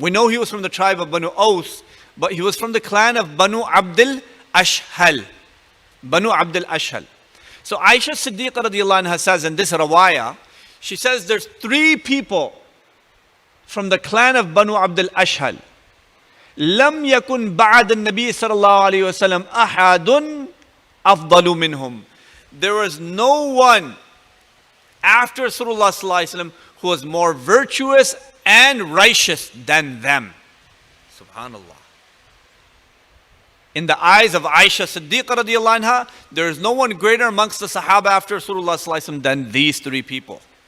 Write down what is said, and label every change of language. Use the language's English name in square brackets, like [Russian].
[English] We know he was from the tribe of Banu Aus, but he was from the clan of Banu Abdul Ashhal. Banu Abdul Ashhal. So Aisha Siddiqa radiallahu anha says in this rawaya, she says there's 3 people from the clan of Banu Abdul Ashhal. [Arabic] لم يكن بعد النبي صلى الله عليه وسلم أحد أفضل منهم. [English] There was no one after Rasulullah who was more virtuous and righteous than them. Subhanallah. In the eyes of Aisha Siddiqa radiallahu anha, there is no one greater amongst the Sahaba after Rasulullah than these 3 people.